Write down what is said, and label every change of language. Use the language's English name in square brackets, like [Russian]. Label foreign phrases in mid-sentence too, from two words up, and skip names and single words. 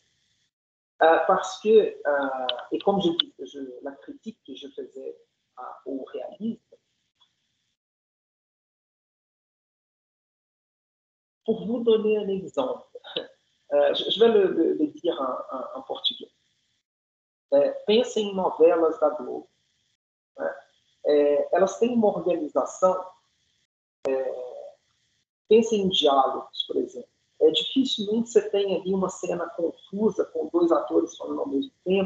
[French] Parce que, et comme je dis, la critique que je faisais au réalisme, pour vous donner un exemple, je vais le dire en português. [Portuguese] Pensa em novelas da Globo. Elas têm uma organização. Pensa em diálogos, por exemplo. Dificilmente você tem ali uma cena confusa com dois atores falando ao mesmo tempo.